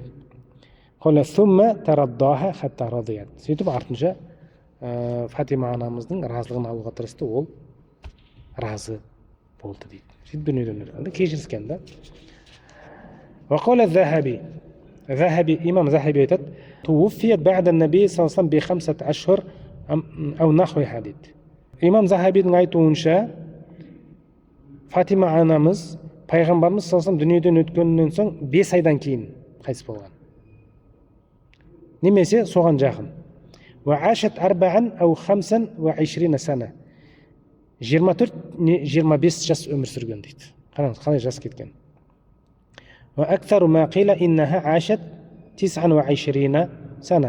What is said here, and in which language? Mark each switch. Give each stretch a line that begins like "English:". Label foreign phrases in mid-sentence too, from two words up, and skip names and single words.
Arabic: قال ثم ترضاها حتى رضيت.
Kazakh: Сөйтіп артынша Фатима анамыздың разылығын алуға тырысты, ол разы болды дейді. Сөйтіп дүниеден өтті. Кешіріскен да.
Arabic: وقال الذهبي. Имам Захаби айтады: توفيت بعد النبي صلى الله عليه وسلم ب 5 أشهر أو نحوها дейді.
Kazakh: Имам Захабидің айтуынша Фатима анамыз пайғамбарымыз
Arabic: صلى الله عليه وسلم
Kazakh: дүниеден өткеннен соң 5 айдан кейін қайтыс болған. Немесе соған жақын.
Arabic: وعاشت 4 أو 25 سنة.
Kazakh: 24-25 жас өмір сүрген дейді. Қараңыз, қалай жас кеткен.
Arabic: وأكثر ما قيل إنها عاشت 29 سنة.